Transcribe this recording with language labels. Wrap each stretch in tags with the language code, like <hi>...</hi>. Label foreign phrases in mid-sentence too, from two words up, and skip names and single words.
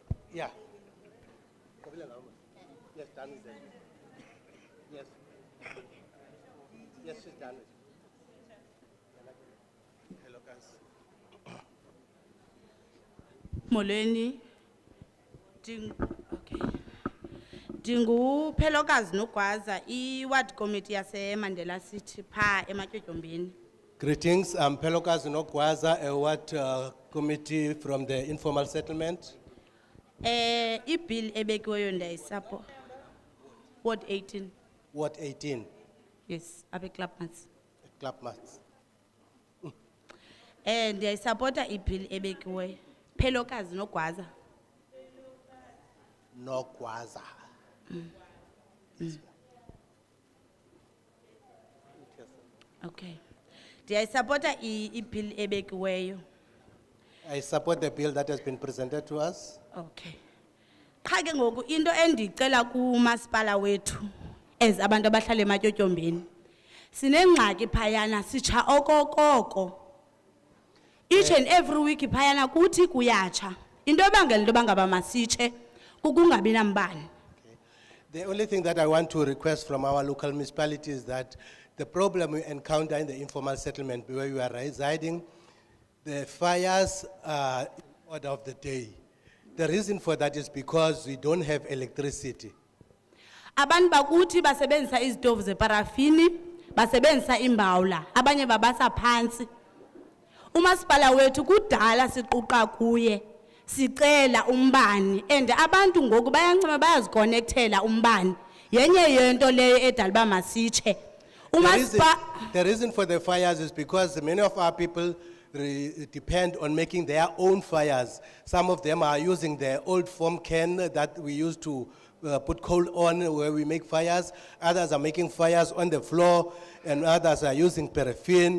<en>Yeah. Yes, done with that. Yes. Yes, she's done with it. Hello, guys.</en> <xh>Molweni. Okay. Dingu Pelokazi Nogwaza, i-ward committee yase Mandela City pha ematyotyombeni.</xh> <en>Greetings, I'm Pelokazi Nogwaza, a ward committee from the informal settlement.</en> <xh>I-bill ebekiweyo ndiyayisapota.</xh> <en>Ward 18. Ward 18,</en> <xh>Yes, abe Klapmuts. Klapmuts. Ndiyayisapota i-bill ebekiweyo. Pelokazi Nogwaza. Nogwaza.</xh> <en>Okay.</en> <xh>Ndiyayisapota i-bill ebekiweyo.</xh> <en>I support the bill that has been presented to us. Okay.</en> <xh>Cha ke ngoku into endicela kumasipala wethu as abantu abahlala ematyotyombeni. Sinengxaki phayana sitsha okokoko.</xh> <en>Each and every week</en> <xh>phayana kuthi kuyatsha. Into ebangela into bangaba masitshe kukungabi nambane.</xh> <en>The only thing that I want to request from our local municipality is that the problem we encounter in the informal settlement where we are residing, the fires are order of the day. The reason for that is because we don't have electricity.</en> <xh>Abantu bakuthi basebenzisa izitovu zeparafini, basebenzisa imbawula, abanye babasa phansi. Umasipala wethu kudala siquqa kuye, sicela umbani, and abantu ngoku bayancema bayaziconnectela umbani. Yenye yento leyo edala uba masitshe.</xh> <en>The reason for the fires is because many of our people depend on making their own fires. Some of them are using the old foam can that we used to put coal on where we make fires. Others are making fires on the floor, and others are using paraffin.</en>